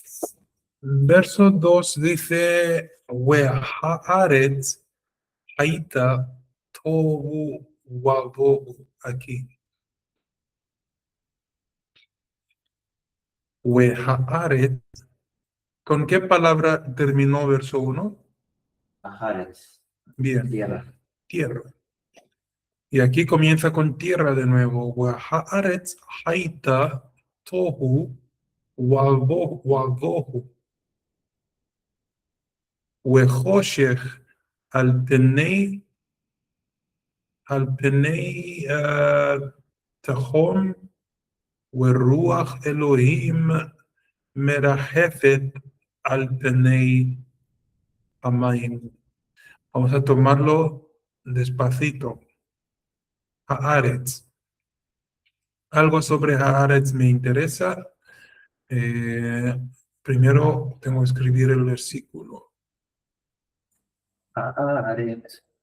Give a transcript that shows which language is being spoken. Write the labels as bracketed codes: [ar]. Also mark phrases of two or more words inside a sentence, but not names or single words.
[es] Verso 2 dice, [he] והארץ היתה תהו ובהו. [es] Aquí. [he] Wehaaretz. [es] ¿Con qué palabra terminó verso 1? [he] Ajares, [es] Bien, tierra. tierra. Y aquí comienza con tierra de nuevo. [he] והארץ היתה תהו ובהו. וחשך על פני תהום ורוח אלהים מרחפת על פני המים. [es] Vamos a tomarlo despacito. [he] Haaretz. [es] Algo sobre Haaretz me interesa. Primero tengo que escribir el versículo. [he] Ajares.